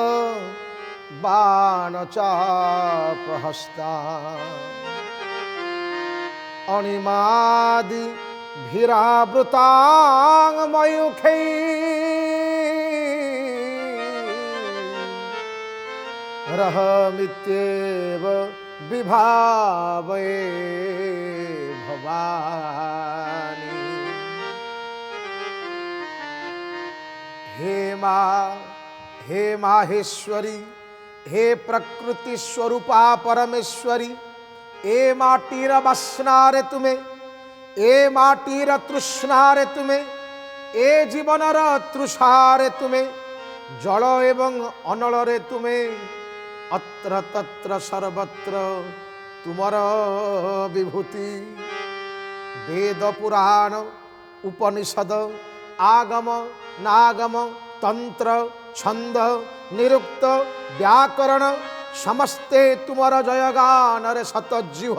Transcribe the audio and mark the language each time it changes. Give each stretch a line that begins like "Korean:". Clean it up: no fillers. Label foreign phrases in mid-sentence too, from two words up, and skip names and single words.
Sanskrit: बाणचापहस्ता अणिमादि भीरावृतां मयूखै रहमित्येव विभावये भवानी।
Odia: ହେ ମାହେଶ୍ୱରୀ, ହେ ପ୍ରକୃତି ସ୍ୱରୂପା ପରମେଶ୍ୱରୀ, ଏ ମାଟିର ବାସନାରେ ତୁମେ, ଏ ମାଟିର ତୃଷ୍ଣାରେ ତୁମେ, ଏ ଜୀବନର ତୃଷାରେ ତୁମେ, ଜଳ ଏବଂ ଅନଳରେ ତୁମେ, ଅତ୍ର ତତ୍ର ସର୍ବତ୍ର ତୁମର ବିଭୂତି। ବେଦ ପୁରାଣ ଉପନିଷଦ ଆଗମ ନିଗମ ତନ୍ତ୍ର ଛନ୍ଦ ନିରୁକ୍ତ ବ୍ୟାକରଣ ସମସ୍ତେ ତୁମର ଜୟଗାନରେ ସଜୀବ।